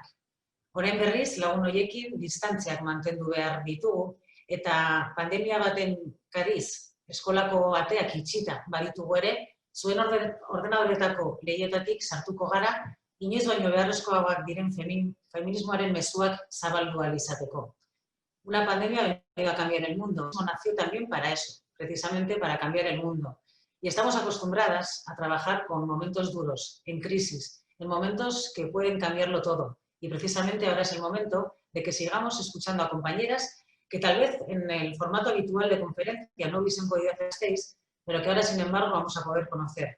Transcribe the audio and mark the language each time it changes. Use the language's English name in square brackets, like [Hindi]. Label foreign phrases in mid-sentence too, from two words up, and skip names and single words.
[Basque] Orain berriz, lagun horiekin distantziak mantendu behar ditugu eta pandemia baten kariz eskolako ateak itxita baditugu ere, zuen ordenadoretako lehietatik sartuko gara, inoiz baino beharrezkoagoak diren feminismoaren mezuak zabaldu ahal izateko. [Spanish] Una pandemia ha venido a cambiar el mundo. Nació también para eso, precisamente para cambiar el mundo. Y estamos acostumbradas a trabajar con momentos duros, en crisis, en momentos que pueden cambiarlo todo. Y precisamente ahora es el momento de que sigamos escuchando a compañeras que tal vez en el formato habitual de conferencia no hubiesen podido hacer, pero que ahora, sin embargo, vamos a poder conocer.